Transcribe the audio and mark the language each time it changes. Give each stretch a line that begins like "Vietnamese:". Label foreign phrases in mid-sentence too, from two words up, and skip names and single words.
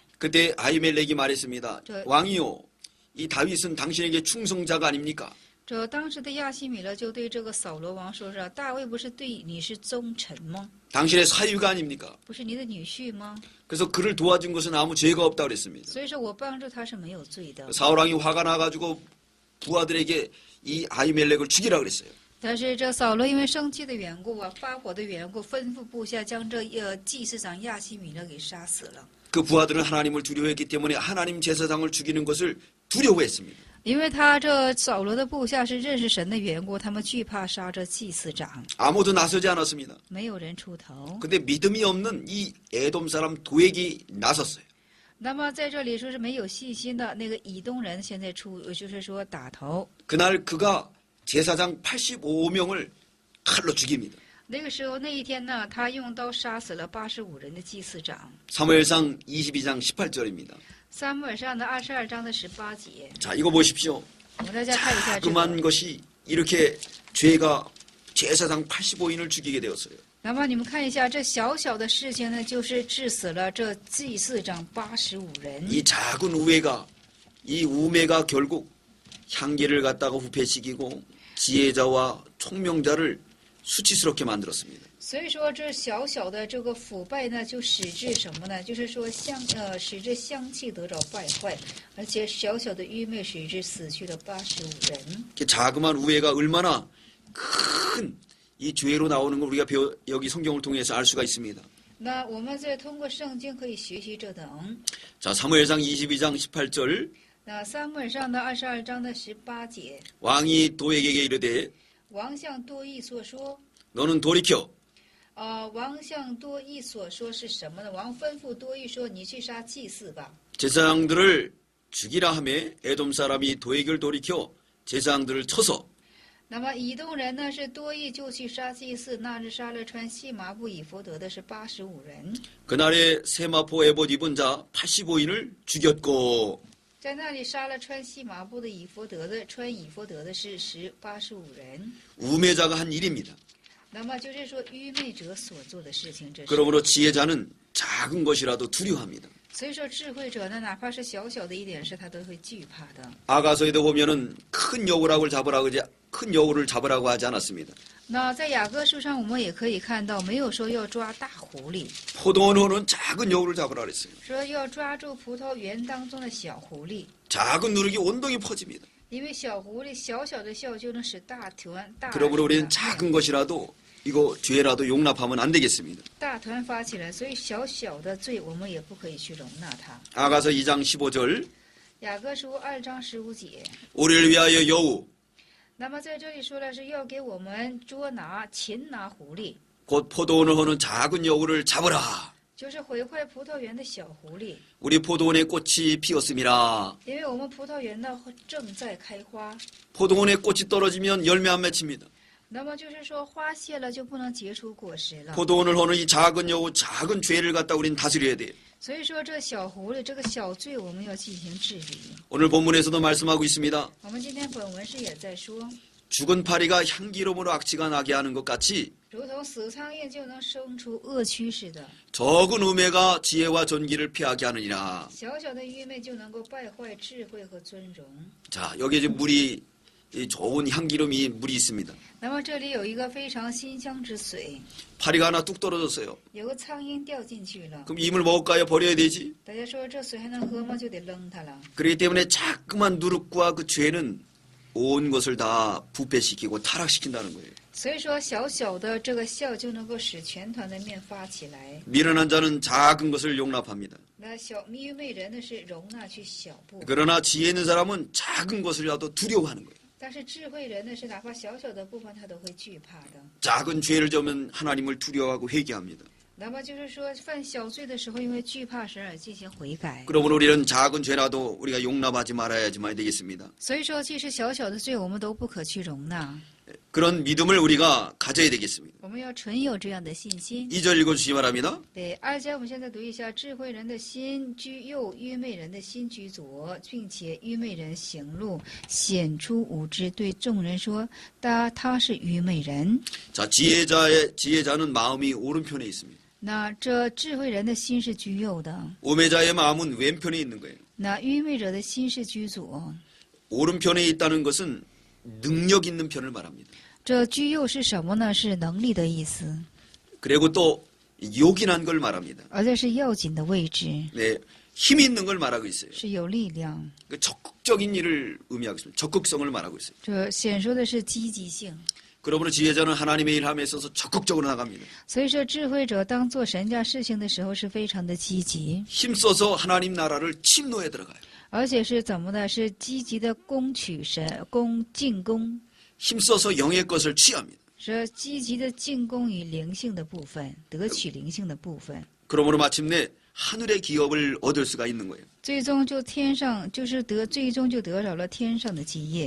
Korean: 그때 아히멜렉이 말했습니다. 저- 왕이요, 이 다윗은 당신에게 충성자가 아닙니까?
Chinese: 这当时的亚西米勒就对这个扫罗王说：“是大卫不是对你是忠臣吗？
Korean: 당신의 사위가 아닙니까?
Chinese: 不是你的女婿吗？
Korean: 그래서 그를 도와준 것은 아무 죄가 없다고 그랬습니다.
Chinese: 所以说我帮助他是没有罪的。
Korean: 사울 왕이 화가 나가지고 부하들에게 이 아히멜렉을 죽이라 그랬어요.
Chinese: 但是这扫罗因为生气的缘故啊，发火的缘故，吩咐部下将这祭司长亚西米勒给杀死了。
Korean: 그 부하들은 하나님을 두려워했기 때문에 하나님 제사장을 죽이는 것을 두려워했습니다.
Chinese: 因为他这扫罗的部下是认识神的缘故，他们惧怕杀这祭司长，
Korean: 아무도 나서지 않았습니다.
Chinese: 没有人出头。
Korean: 근데 믿음이 없는 이 에돔 사람 도액이 나섰어요.
Chinese: 那么在这里说是没有信心的那个以东人，现在就是说打头。
Korean: 그날 그가 제사장 85명을 칼로 죽입니다.
Chinese: 那个时候那一天呢，他用刀杀死了85人的祭司长。
Korean: 사무엘상 22장 18절입니다.
Chinese: 撒母耳上的22章的18节，
Korean: 자, 이거 보십시오.
Chinese: 我们大家看一下这
Korean: 자그만
Chinese: 个。
Korean: 것이 이렇게 죄가 제사장 85인을 죽이게 되었어요.
Chinese: 那么你们看一下，这小小的事情呢，就是致死了这祭司长85人。
Korean: 이 작은 우애가 이 우매가 결국 향기를 갖다가 부패시키고 지혜자와 총명자를 수치스럽게 만들었습니다.
Chinese: 所以说，这小小的这个腐败呢，就使至什么呢？就是说使之香气得着败坏，而且小小的愚昧使之死去了85人。
Korean: 자그만 우애가 얼마나 큰 이 죄로 나오는 걸 우리가 여기 성경을 통해서 알 수가 있습니다.
Chinese: 那我们在通过圣经可以学习这等。
Korean: 자, 사무엘상 22장 18절
Chinese: 那撒母耳上的22章的18节，
Korean: 왕이 도에게 이르되
Chinese: 王向多益所说，
Korean: 너는 돌이켜
Chinese: 王向多益所说是什么呢？王吩咐多益说：“你去杀祭司吧。
Korean: 제사장들을 죽이라 하매 에돔 사람이 도에게를 돌이켜 제사장들을 쳐서
Chinese: 那么以东人呢是多益就去杀祭司，那日杀了穿细麻布以弗得的是85人，
Korean: 그날에 세마포 에봇 입은 자 85인을 죽였고
Chinese: 在那里杀了穿细麻布的以弗得的，穿以弗得的是85人。
Korean: 우매자가 한 일입니다.
Chinese: 那么就是说愚昧者所做的事情，这是。
Korean: 그러므로 지혜자는 작은 것이라도 두려워합니다.
Chinese: 所以说智慧者呢，哪怕是小小的一点事，他都会惧怕的。
Korean: 아가서에도 보면은 큰 여우락을 잡으라고 하지 않았습니다.
Chinese: 那在雅各书上，我们也可以看到，没有说要抓大狐狸，
Korean: 포도원호는 작은 여우를 잡으라 그랬어요.
Chinese: 说要抓住葡萄园当中的小狐狸，
Korean: 작은 누룩이 온동이 퍼집니다.
Chinese: 因为小狐狸小小的笑就能使大团
Korean: 그러므로 우리는 작은 것이라도 이거 죄라도 용납하면 안 되겠습니다.
Chinese: 大团发起来，所以小小的罪我们也不可以去容纳它。
Korean: 아가서 2장 15절
Chinese: 雅各书2章15节，
Korean: 우리를 위하여 여우
Chinese: 那么在这里说的是要给我们捉拿、擒拿狐狸，
Korean: 곧 포도원을 허는 작은 여우를 잡으라.
Chinese: 就是毁坏葡萄园的小狐狸，
Korean: 우리 포도원에 꽃이 피었음이라.
Chinese: 因为我们葡萄园呢正在开花。
Korean: 포도원에 꽃이 떨어지면 열매 안 맺힙니다.
Chinese: 那么就是说花谢了就不能结出果实了。
Korean: 포도원을 허는 이 작은 여우, 작은 죄를 갖다 우린 다스려야 돼요.
Chinese: 所以说这小狐狸这个小罪我们要进行治理。
Korean: 오늘 본문에서도 말씀하고 있습니다.
Chinese: 我们今天本文是也在说，
Korean: 죽은 파리가 향기로움으로 악취가 나게 하는 것 같이
Chinese: 如同死苍蝇就能生出恶蛆似的，
Korean: 적은 우매가 지혜와 존귀를 피하게 하느니라.
Chinese: 小小的愚昧就能够败坏智慧和尊荣。
Korean: 자, 여기에 지금 물이 이 좋은 향기로움이 물이 있습니다.
Chinese: 那么这里有一个非常馨香之水，
Korean: 파리가 하나 뚝 떨어졌어요.
Chinese: 有个苍蝇掉进去了。
Korean: 그럼 이 물 먹을까요? 버려야 되지?
Chinese: 大家说这水还能喝吗？就得扔它了。
Korean: 그렇기 때문에 자꾸만 누룩과 그 죄는 온 것을 다 부패시키고 타락시킨다는 거예요.
Chinese: 所以说小小的这个笑就能够使全团的面发起来。
Korean: 미련한 자는 작은 것을 용납합니다.
Chinese: 那小愚昧人呢是容纳去小步，
Korean: 그러나 지혜 있는 사람은 작은 것을라도 두려워하는 거예요.
Chinese: 但是智慧人呢是哪怕小小的部分他都会惧怕的。
Korean: 작은 죄를 지으면 하나님을 두려워하고 회개합니다.
Chinese: 那么就是说犯小罪的时候，因为惧怕神而进行悔改。
Korean: 그러므로 우리는 작은 죄라도 우리가 용납하지 말아야지만 되겠습니다.
Chinese: 所以说，即使小小的罪，我们都不可去容纳。
Korean: 그런 믿음을 우리가 가져야 되겠습니다.
Chinese: 我们要存有这样的信心。
Korean: 2절 읽어주시기 바랍니다.
Chinese: 对，2节我们现在读一下：智慧人的心居右，愚昧人的心居左，并且愚昧人行路显出无知，对众人说：“他是愚昧人。
Korean: 자, 지혜자는 마음이 오른편에 있습니다. ”
Chinese: 那这智慧人的心是居右的，
Korean: 우매자의 마음은 왼편에 있는 거예요.
Chinese: 那愚昧者的心是居左。
Korean: 오른편에 있다는 것은 능력 있는 편을 말합니다.
Chinese: 这居右是什么呢？是能力的意思，
Korean: 그리고 또 요긴한 걸 말합니다.
Chinese: 而这是要紧的位置，
Korean: 네, 힘 있는 걸 말하고 있어요.
Chinese: 是有力量。
Korean: 그 적극적인 일을 의미하고 있습니다. 적극성을 말하고 있어요.
Chinese: 这显说的是积极性。
Korean: 그러므로 지혜자는 하나님의 일함에 있어서 적극적으로 나갑니다.
Chinese: 所以说，智慧者当做神家事情的时候是非常的积极，
Korean: 힘써서 하나님 나라를 침노에 들어가요.
Chinese: 而且是怎么的？是积极的攻取神，进攻，
Korean: 힘써서 영의 것을 취합니다.
Chinese: 是积极的进攻于灵性的部分，得取灵性的部分，
Korean: 그러므로 마침내 하늘의 기업을 얻을 수가 있는 거예요.
Chinese: 最终就天上就是最终就得着了天上的基业。